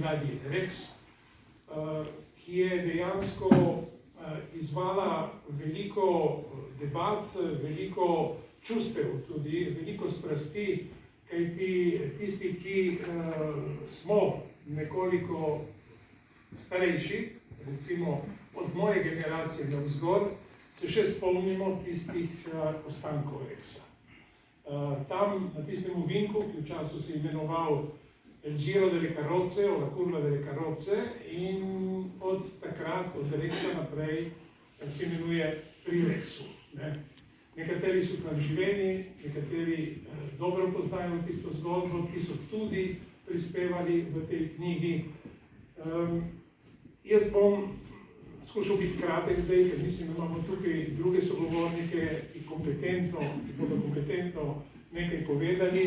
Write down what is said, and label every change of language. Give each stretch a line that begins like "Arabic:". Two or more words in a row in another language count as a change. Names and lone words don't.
Slovenian: ladji Rex, ki je dejansko izvala veliko debat, veliko čustev, tudi veliko strasti, kajti tisti, ki smo nekoliko starejši, recimo od moje generacije navzgor, se še spomnimo tistih ostankov Rexa. Tam, na tistem ovinku, ki v času se je imenoval El Giro delle Carrozze, o La Curva delle Carrozze, in od takrat, od Rexa naprej, se imenuje Pri Rexu. Nekateri so tam živeli, nekateri dobro poznajo tisto zgodbo, ki so tudi prispevali v tej knjigi. Jaz bom skušal biti kratek zdaj, ker mislim, da imamo tukaj druge sogovornike, ki bodo kompetentno nekaj povedali.